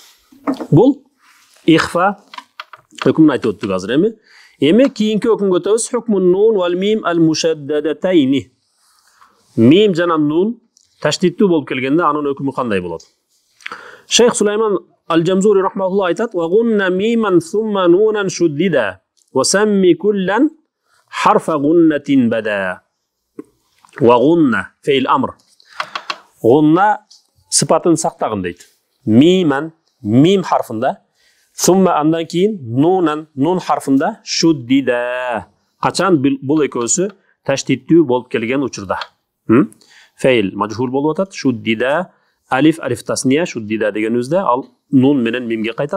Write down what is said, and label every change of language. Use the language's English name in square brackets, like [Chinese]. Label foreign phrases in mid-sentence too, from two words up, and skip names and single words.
[Kyrgyz] Бул ихфа өкүмүн айтып өттүк азыр эми. Эми кийинки өкүмгө өтөбүз. [Arabic] حكم النون والميم المشددتين. [Kyrgyz] Мим жана нун таштиттүү болуп келгенде анын өкүмү кандай болот? Шейх Сулайман Ал-Джамзури рахматуллах айтат: [Arabic] "وغنّ ميما ثم نونا شددا وسمّ كلا حرف غنة بدا." وغنّ فعل أمر. [Kyrgyz] Гунна сыпатын сактагын дейт. Миман мим харфында, сумма андан кийин нунан нун харфында шуддида. Качан бул экөөсү таштиттүү болуп келген учурда. [Arabic] فعل مجهول [Kyrgyz] болуп атат. Шуддида [Arabic] ألف ألف تثنية [Kyrgyz] шуддида дегенибизде ал нун менен мимге кайтат.